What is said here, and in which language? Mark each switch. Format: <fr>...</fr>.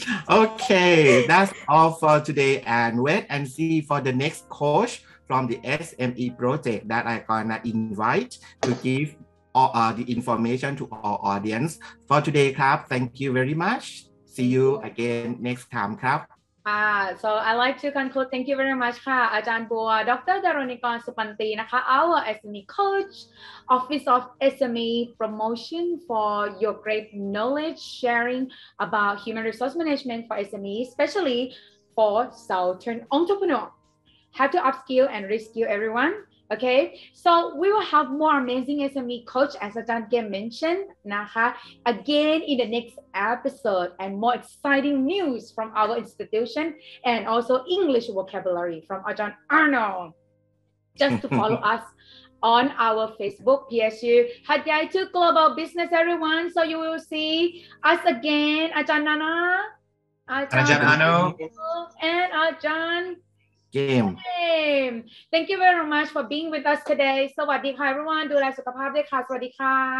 <en>Okay, that's all for today, and wait and see for the next coach from the SME project that I'm gonna invite to give all the information to our audience. For today,</en> <th>ครับ,</th> <en>thank you very much. See you again next time,ครับ. So I like to conclude. Thank you very much</en> <th>ค่ะ</th> <en>อาจารย์บัว Dr. Daraneekorn Supanti นะคะ our SME coach, Office of SME Promotion, for your great knowledge sharing about human resource management for SME, especially for Southern entrepreneur. Have to upskill and reskill everyone. Okay, so we will have more amazing SME coach, as Ajahn Game mentioned,</en> <th>นะคะ,</th> <en>again in the next episode, and more exciting news from our institution, and also English vocabulary from Ajahn Arno. Just to follow us on our Facebook, PSU Hat Yai to Global Business, everyone. So you will see us again, Ajahn Nana, Ajahn Arno, and Ajahn Game. Thank you very much for being with us today.</en> <th>สวัสดีค่ะ</th> <en>everyone</en> <th>ดูแลสุขภาพด้วยค่ะ สวัสดีค่ะ</th>